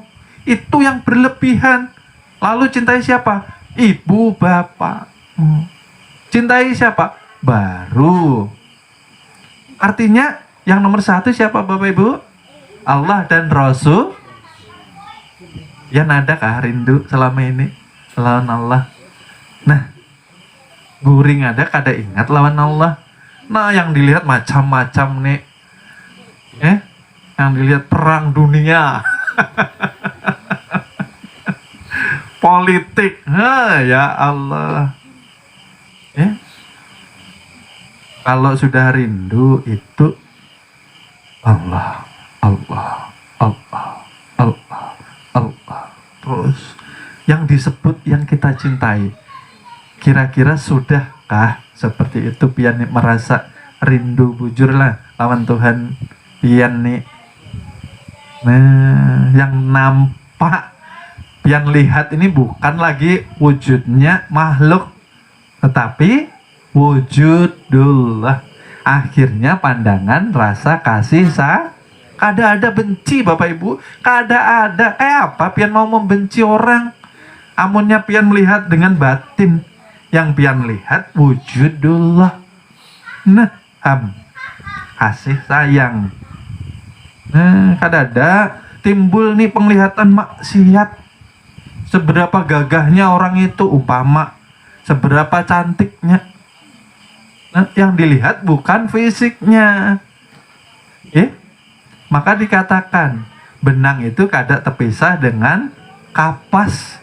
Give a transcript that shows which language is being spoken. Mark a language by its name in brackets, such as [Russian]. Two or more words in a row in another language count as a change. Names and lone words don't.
[Indonesian] Itu yang berlebihan. Lalu cintai siapa? Ibu bapakmu. Cintai siapa? Baru. Artinya yang nomor satu siapa Bapak Ibu? Allah dan Rasul. [Banjar] Ya nada kah rindu selama ini lawan Allah? Nah, guring ada kada ingat lawan Allah. [Indonesian] Nah, yang dilihat macam-macam nih. Yang dilihat perang dunia. Politik. Ya Allah. Kalau sudah rindu itu Allah, Allah, Allah, Allah, Allah. Terus yang disebut yang kita cintai, kira-kira sudahkah seperti itu [Banjar] pian merasa rindu bujur lah lawan Tuhan pian nih. [Indonesian] Nah, yang nampak pian lihat ini bukan lagi wujudnya makhluk, tetapi wujudullah. Akhirnya pandangan rasa kasih [Banjar] kada ada benci [Indonesian] Bapak Ibu, [Banjar] kada ada. [Indonesian] Apa pian mau membenci orang? Amunnya pian melihat dengan batin, yang pian lihat wujudullah. Nah, kasih sayang. Nah, [Banjar] kada ada timbul [Indonesian] nih penglihatan maksiat. Seberapa gagahnya orang itu, umpama seberapa cantiknya. Nah, yang dilihat bukan fisiknya. Maka dikatakan benang itu kada terpisah dengan kapas.